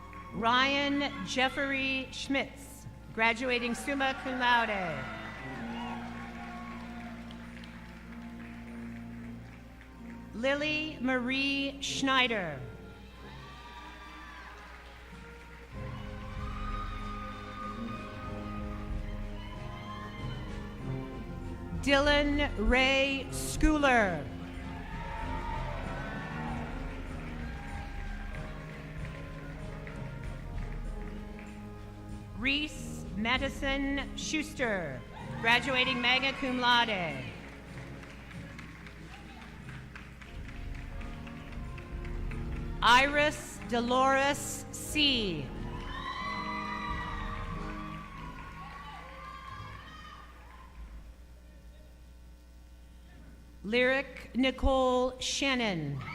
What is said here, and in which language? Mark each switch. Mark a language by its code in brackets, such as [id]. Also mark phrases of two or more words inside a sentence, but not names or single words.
[en] Ryan Jeffrey Schmitz, graduating [la] summa cum laude. [en] Lily Marie Schneider. Dylan Ray Schooler. Reese Madison Schuster, graduating [la] magna cum laude. [en] Iris Dolores C. Lyric Nicole Shannon.